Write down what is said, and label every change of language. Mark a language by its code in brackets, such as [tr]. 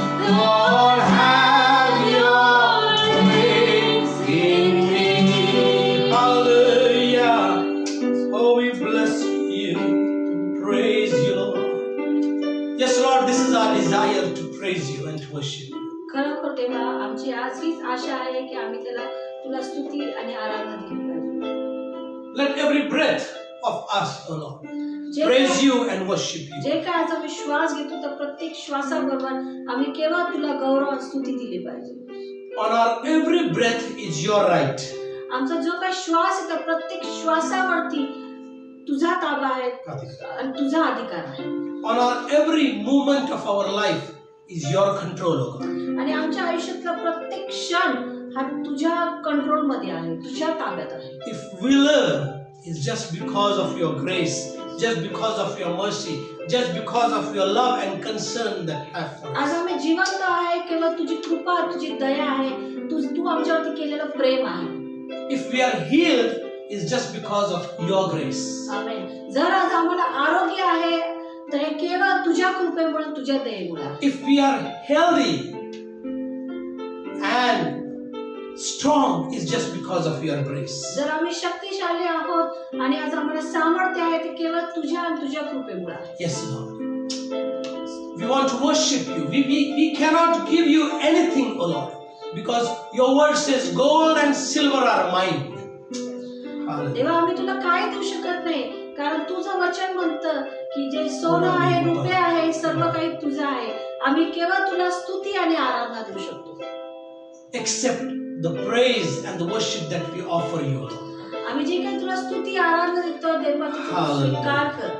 [en] Lord, have your ways in me. hallelujah. Oh, we bless you. Praise you, Lord. Yes, Lord, this is our desire to praise you and to worship you. [mr] खरोखर देवा, आमची आज हीच आशा आहे की आम्ही तुला स्तुती आणि आराधना दिली पाहिजे. [en] Let every breath of us, O Lord. [mr] जे [en] Praise [mr] काय- [en] you and worship you. [mr] जे काय आज आम्ही श्वास घेतो तर प्रत्येक श्वासाबरोबर आम्ही केव्हा तुला गौरव आणि स्तुती दिली पाहिजे. [en] On our every breath is your right. [mr] आमचा जो काही श्वास आहे त्या प्रत्येक श्वासावरती तुझा ताबा आहे आणि तुझा अधिकार आहे. [en] On our every moment of our life is your control, O God. [mr] आणि आमच्या आयुष्यातला प्रत्येक क्षण हा तुझ्या कंट्रोल मध्ये आहे, तुझ्या ताब्यात आहे. [en] If we live, it's just because of your grace, just because of your mercy, just because of your love and concern that you have for us. [mr] आज आम्ही जिवंत आहे केवळ तुझी कृपा, तुझी दया आहे, तू आमच्यावरती केलेलं प्रेम आहे. [en] If we are healed, it's just because of your grace. [mr] आमेन. जर आज आम्हाला आरोग्य आहे तर हे केवळ तुझ्या कृपेमुळे, तुझ्या दयेमुळे आहे. [en] If we are healthy and strong, it's just because of your grace. [mr] जर आम्ही शक्तिशाली आहोत आणि आज आम्हाला सामर्थ्य आहे ते केवळ तुझ्या आणि तुझ्या कृपेमुळे आहे. [en] Yes, Lord. We want to worship you. We cannot give you anything, O Lord, because your word says gold and silver are mine. Hallelujah. [mr] देवा आम्ही तुला काय देऊ शकत नाही कारण तुझं वचन म्हणतं की जे सोनं आहे, रुपये आहे, सर्व काही तुझं आहे. आम्ही केवळ तुला स्तुती आणि आराधना देऊ शकतो. [en] Accept the praise and the worship that we offer you, Lord. [mr] आम्ही जे काही तुला स्तुती आराधना देतो देवा तू स्वीकार कर.